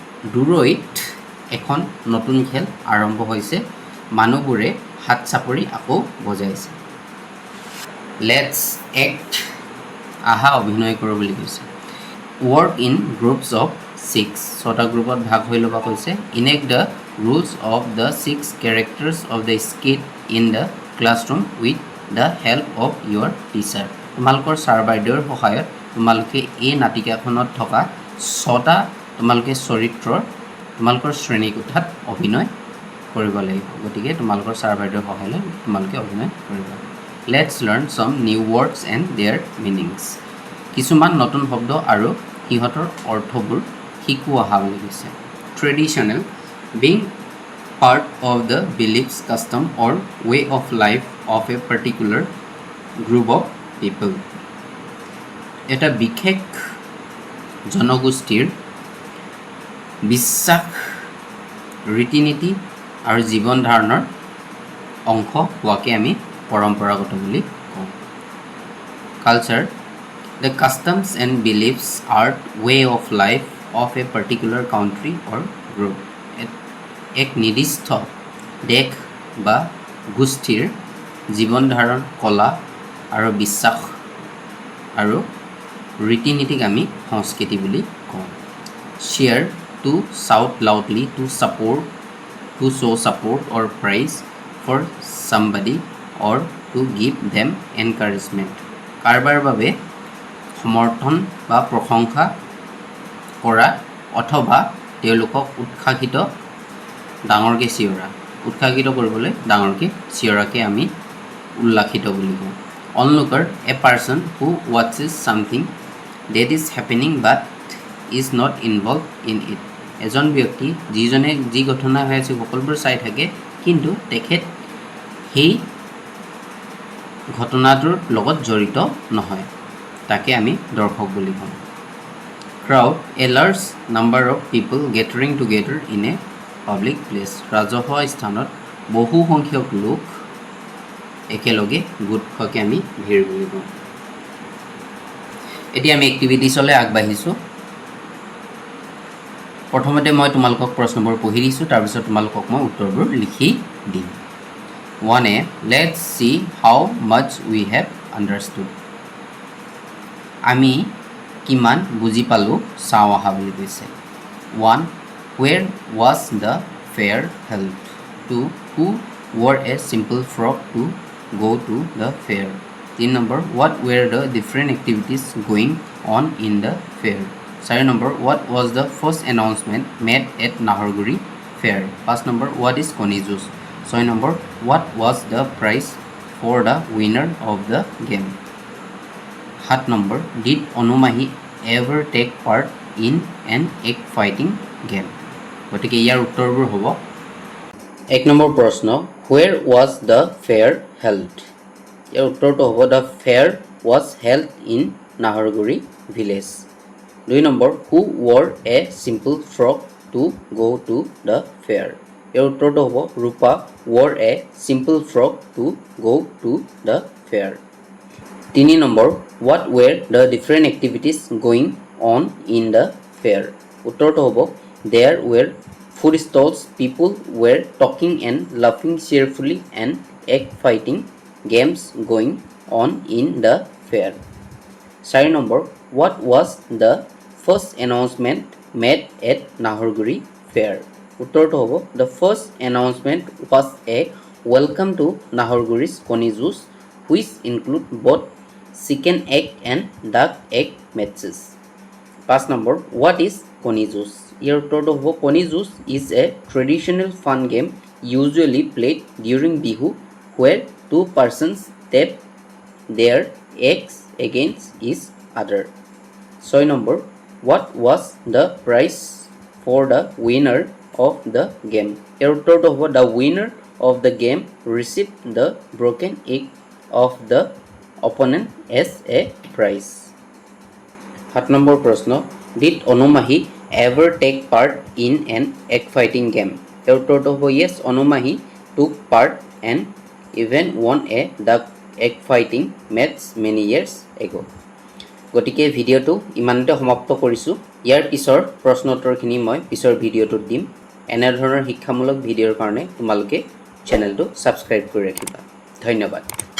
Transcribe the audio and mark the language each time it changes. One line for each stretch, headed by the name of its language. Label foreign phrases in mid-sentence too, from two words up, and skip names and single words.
Assamese: দূৰৈত এখন নতুন খেল আৰম্ভ হৈছে মানুহবোৰে হাত চাপৰি আকৌ বজাইছে
English: let's act
Assamese: আহা অভিনয় কৰোঁ বুলি কৈছে
English: work in groups of 6
Assamese: ছটা গ্ৰুপত ভাগ হৈ ল'ব কৈছে
English: enact the roles of the 6 characters of the skit in the classroom with the help of your teacher
Assamese: তোমালোকৰ ছাৰ বাইদেউৰ সহায়ত তোমালোকে এই নাটিকাখনত থকা 6টা তোমালোকে চৰিত্ৰৰ তোমালোকৰ শ্ৰেণীকোঠাত অভিনয় কৰিব লাগিব গতিকে তোমালোকৰ ছাৰ বাইদেউৰ সহায় লৈ তোমালোকে অভিনয় কৰিবা
English: let's learn some new words and their meanings
Assamese: কিছুমান নতুন শব্দ আৰু সিহঁতৰ অৰ্থবোৰ শিকো আহা বুলি কৈছে
English: ট্ৰেডিশ্যনেল being part of the beliefs custom or way of life of a particular group of people
Assamese: এটা বিশেষ জনগোষ্ঠীৰ বিশ্বাস ৰীতি-নীতি আৰু জীৱন ধাৰণৰ অংশ হোৱাকে আমি পৰম্পৰাগত বুলি কওঁ
English: কালচাৰ the customs and beliefs are way of life of a particular country or group
Assamese: এক নিৰ্দিষ্ট দেশ বা গোষ্ঠীৰ জীৱন ধাৰণ কলা আৰু বিশ্বাস আৰু ৰীতি-নীতিক আমি সংস্কৃতি বুলি কওঁ
English: share to shout loudly to show support or praise for somebody or to give them encouragement
Assamese: কাৰোবাৰ বাবে সমৰ্থন বা প্ৰশংসা কৰা অথবা তেওঁলোকক ডাঙৰকৈ চিঞৰা উৎসাহিত কৰিবলৈ ডাঙৰকৈ চিঞৰাকে আমি উল্লাসিত বুলি কওঁ
English: onlooker a person who watches something that is happening but is not involved in it
Assamese: এজন ব্যক্তি যিজনে যি ঘটনা হৈ আছে সকলোবোৰ চাই থাকে কিন্তু তেখেত সেই ঘটনাটোৰ লগত জড়িত নহয় তাকে আমি দৰ্শক বুলি কওঁ
English: crowd a large number of people gathering together in a public place
Assamese: ৰাজহুৱা স্থানত বহু সংখ্যক লোক একেলগে গোট খোৱাকে আমি ভিৰ বুলি কওঁ এতিয়া আমি এক্টিভিটিছলৈ আগবাঢ়িছোঁ প্ৰথমতে মই তোমালোকক প্ৰশ্নবোৰ পঢ়ি দিছোঁ তাৰপিছত তোমালোকক মই উত্তৰবোৰ লিখি দিম 1a
English: let's see how much we have understood
Assamese: আমি কিমান বুজি পালোঁ চাওঁ আহা বুলি কৈছে
English: 1 where was the fair held 2 who wore a simple frock to go to the fair 3 number what were the different activities going on in the fair 4 number what was the first announcement made at Naharguri fair 5 number what is Koni juice 6 number what was the prize for the winner of the game 7 number did Onomahi ever take part in an egg fighting game
Assamese: গতিকে ইয়াৰ উত্তৰবোৰ হ'ব 1 নম্বৰ প্ৰশ্ন
English: where was the fair held
Assamese: ইয়াৰ উত্তৰটো হ'ব
English: the fair was held in Naharguri village 2 নম্বৰ who wore a simple frock to go to the fair
Assamese: ইয়াৰ উত্তৰটো হ'ব
English: Rupa wore a simple frock to go to the fair 3 নম্বৰ what were the different activities going on in the fair
Assamese: উত্তৰটো হ'ব
English: there were food stalls people were talking and laughing cheerfully and egg fighting games going on in the fair 4 number what was the first announcement made at Naharguri fair
Assamese: উত্তৰটো হ'ব
English: the first announcement was a welcome to Naharguri's Koni juice which include both chicken egg and duck egg matches 5 number what is Koni juice
Assamese: ইয়াৰ উত্তৰটো হ'ব
English: Koni juice is a traditional fun game usually played during Bihu where two persons tap their eggs against each other 6 number what was the prize for the winner of the game
Assamese: ইয়াৰ উত্তৰটো হ'ব
English: the winner of the game received the broken egg of the opponent as a prize
Assamese: 7 number প্ৰশ্ন
English: did Onomahi ever take part in an egg fighting game
Assamese: ইয়াৰ উত্তৰটো হ'ব
English: yes Onomahi took part and even won a duck egg fighting match many years ago
Assamese: গতিকে ভিডিঅ'টো ইমানতে সমাপ্ত কৰিছোঁ ইয়াৰ পিছৰ প্ৰশ্ন উত্তৰখিনি মই পিছৰ ভিডিঅ'টোত দিম এনেধৰণৰ শিক্ষামূলক ভিডিঅ'ৰ কাৰণে তোমালোকে চেনেলটো ছাবস্ক্ৰাইব কৰি ৰাখিবা ধন্যবাদ